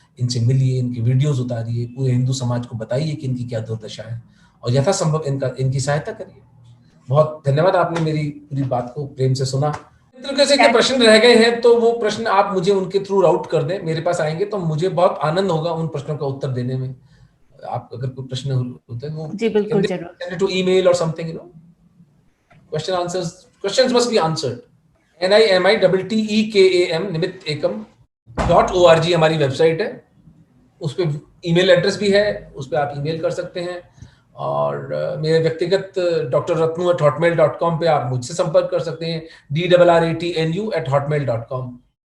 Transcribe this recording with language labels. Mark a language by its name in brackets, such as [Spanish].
[Hindi] इनसे मिलिए, इनकी वीडियोस उतारिए, पूरे हिंदू समाज को बताइए कि इनकी क्या दुर्दशा है और यथासंभव इनकी सहायता करिए। बहुत धन्यवाद, आपने मेरी पूरी बात को प्रेम से सुना। कैसे के प्रश्न रह गए हैं तो वो प्रश्न आप मुझे उनके थ्रू राउट कर दें, मेरे पास आएंगे तो मुझे बहुत आनंद होगा उन प्रश्नों का उत्तर देने में। आप अगर कोई प्रश्न होते हैं वो जी बिल्कुल जरूर, [English] send it to email or something, questions must be answered. [Hindi] NIMITTEKAM nimittekam.org हमारी वेबसाइट है, उस पे ईमेल एड्रेस भी है, उस पे आप ईमेल कर सकते हैं। और मेरे व्यक्तिगत drratnu@hotmail.com पे आप मुझसे संपर्क कर सकते हैं, DRRATNU@hotmail.com।